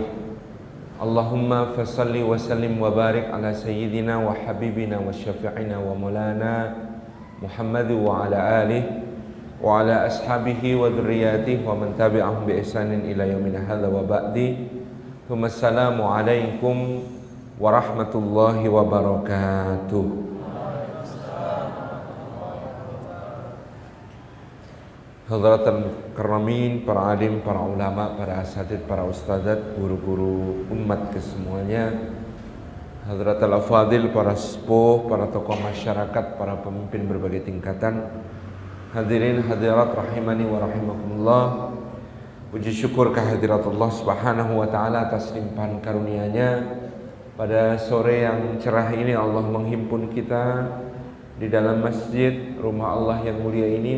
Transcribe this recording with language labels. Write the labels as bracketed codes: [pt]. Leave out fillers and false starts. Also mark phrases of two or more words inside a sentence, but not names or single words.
[ar] اللهم فصل وسلم وبارك على سيدنا وحبيبنا وشفيعنا ومولانا محمد وعلى آله وعلى أصحابه وذريته ومن تبعهم بإحسان إلى يومنا هذا وبعد. السلام عليكم ورحمة الله وبركاته. حضرة الكرام, [id] para alim, para ulama, para asatidz, para ustadzat, guru-guru umat kesemuanya, [ar] حضرة الأفاضل, [id] para sepuh, para tokoh masyarakat, para pemimpin berbagai tingkatan, hadirin hadirat [ar] رحمني ورحمكم الله. [id] Puji syukur kehadirat Allah [ar] سبحانه وتعالى [id] atas limpahan karunia-Nya. Pada sore yang cerah ini Allah menghimpun kita di dalam masjid rumah Allah yang mulia ini.